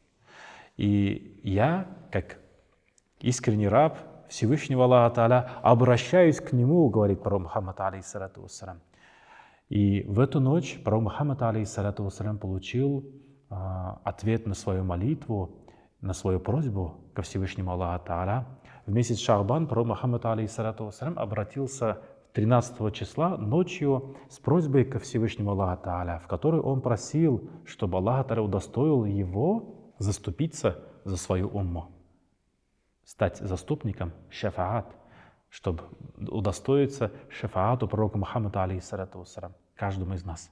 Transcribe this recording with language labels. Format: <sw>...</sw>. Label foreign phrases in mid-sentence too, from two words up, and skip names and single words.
<ru>И я, как искренний раб Всевышнего Аллаха Тааля, обращаюсь к нему, говорит пророк Мухаммад,</ru> <ar>عليه الصلاة والسلام.</ar> <ru>И в эту ночь пророк Мухаммад,</ru> <ar>عليه الصلاة والسلام,</ar> <ru>получил ответ на свою молитву, на свою просьбу ко Всевышнему Аллаху Тааля. В месяц Шаабан пророк Мухаммад,</ru> <ar>عليه الصلاة والسلام,</ar> <ru>обратился 13 числа ночью с просьбой ко Всевышнему Аллаху Тааля, в которой он просил, чтобы Аллах Тааля удостоил его заступиться за свою умму, стать заступником, шафаат, чтобы удостоиться шафаату пророка Мухаммада,</ru> <ar>عليه الصلاة والسلام,</ar> <ru>каждому из нас.</ru>